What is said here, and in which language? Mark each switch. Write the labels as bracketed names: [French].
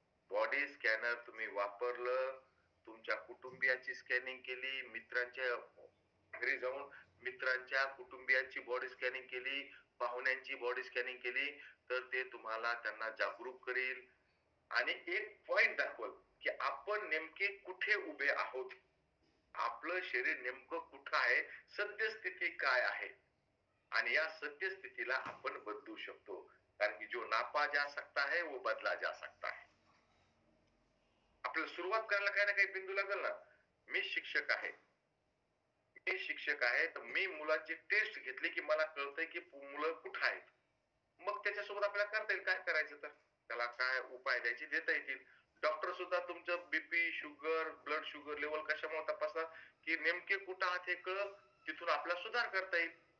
[Marathi] Body scanner तुम्ही वापरलं, तुमच्या कुटुंबियाची स्कॅनिंग केली, मित्रांच्या घरी जाऊन मित्रांच्या कुटुंबियांची बॉडी स्कॅनिंग केली, पाहुण्यांची बॉडी स्कॅनिंग केली, तर ते तुम्हाला त्यांना जागरूक करेल आणि एक पॉइंट दाखवल की आपण नेमके कुठे उभे आहोत, आपलं शरीर नेमकं कुठं आहे, सद्यस्थिती काय आहे, आणि या सद्यस्थितीला आपण बदलू शकतो. [Hindi] कारण की जो नापा जा सकता है वो बदला जा सकता है. [Marathi] आपल्याला सुरुवात करायला काही ना काही बिंदू लागेल ना. मी शिक्षक आहे, मी शिक्षक आहे, तर मी मुलाची टेस्ट घेतली की मला कळतंय की मुलं कुठं आहेत. मग त्याच्यासोबत आपल्याला करता येईल, काय करायचं, तर त्याला काय उपाय द्यायचे देता येतील. डॉक्टर सुद्धा तुमचं BP, sugar, blood sugar level कशामुळे तपासा की नेमके कुठं आहात हे कळलं, तिथून आपला सुधार करता येईल.